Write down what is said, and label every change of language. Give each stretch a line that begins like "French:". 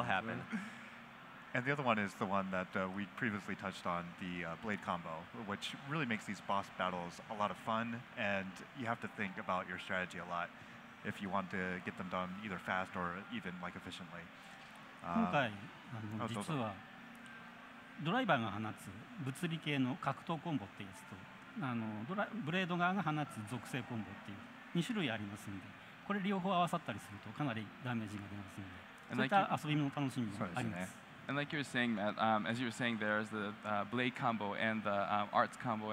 English: will happen. And the other one is the one that we previously touched on, the blade combo, which really makes these boss battles a lot of fun, and you have to think about your strategy a lot if you want to get them done either fast or even like efficiently.
Japanese: 今回どうぞ実はドライバーが放つ物理系の格闘コンボっていうやつとブレード側が放つ属性コンボっていう2種類ありますので、これ両方合わさったりするとかなりダメージが出ますので、そういった遊びの楽しみもあります。
English: And like you were saying, Matt, as you were saying, there's the blade combo and the arts combo.